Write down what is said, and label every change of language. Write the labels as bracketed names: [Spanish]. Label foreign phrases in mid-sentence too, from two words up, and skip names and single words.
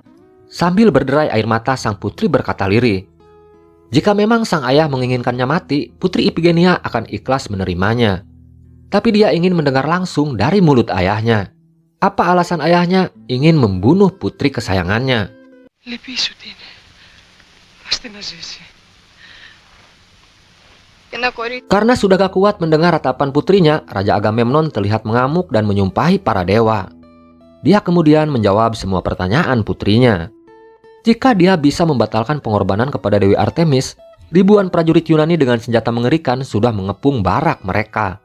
[Indonesian] Sambil berderai air mata, sang putri berkata lirih, jika memang sang ayah menginginkannya mati, Putri Ifigenia akan ikhlas menerimanya. Tapi dia ingin mendengar langsung dari mulut ayahnya. Apa alasan ayahnya ingin membunuh putri kesayangannya? [Greek] Λυπήσου τι είναι. Άστε να ζήσει. [Indonesian] Karena sudah gak kuat mendengar ratapan putrinya, Raja Agamemnon terlihat mengamuk dan menyumpahi para dewa. Dia kemudian menjawab semua pertanyaan putrinya. Jika dia bisa membatalkan pengorbanan kepada Dewi Artemis, ribuan prajurit Yunani dengan senjata mengerikan sudah mengepung barak mereka.